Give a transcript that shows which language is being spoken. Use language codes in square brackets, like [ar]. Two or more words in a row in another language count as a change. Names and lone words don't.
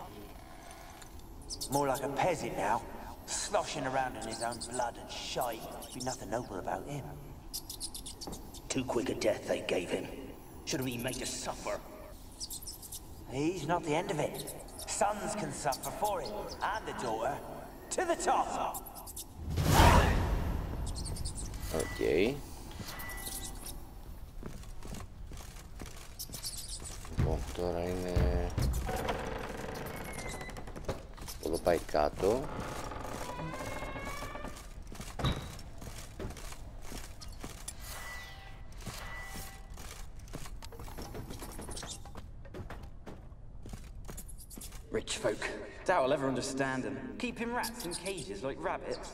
[en] More like a peasant now, sloshing around in his own blood and shite. Be nothing noble about him. Too quick a death they gave him. Should have been made to suffer. He's not the end of it. Sons can suffer for it, and the daughter. To the top! [el] Okay. Λοιπόν, τώρα είναι... Εδώ πάει κάτω. [en] Rich folk. Doubt I'll ever understand them. Keeping rats in cages like rabbits.